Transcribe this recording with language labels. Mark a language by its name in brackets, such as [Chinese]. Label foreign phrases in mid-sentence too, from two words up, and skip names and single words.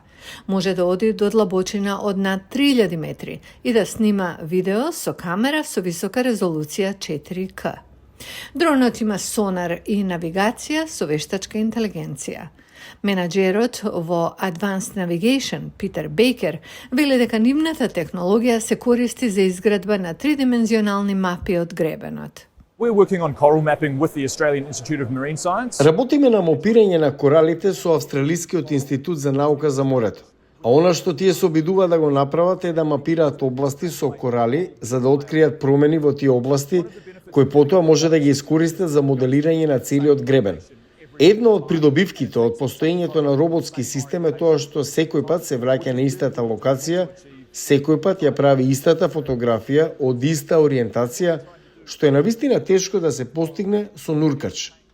[Macedonian] Може да оди до длабочина од над 3000 метри и да снима видео со камера со висока резолуција 4K. Дронот има сонар и навигација со вештачка интелигенција. Менаџерот во Advanced Navigation, Питер Бейкер, вели дека нивната технологија се користи за изградба на тридимензионални мапи од гребенот. [English] We're working on coral mapping with the Australian Institute of Marine Science. [Macedonian] Работиме на мапирање на коралите со Австралискиот институт за наука за морето. А она што тие се обидуваат да го направат е да мапираат области со корали за да откријат промени во тие области кои потоа може да ги искористат за моделирање на целиот гребен. Едно од придобивките од постоењето на роботски систем е тоа што секој пат се враќа на истата локација, секој пат ја прави истата фотографија од иста ориентација, што е навистина тешко да се постигне со нуркач.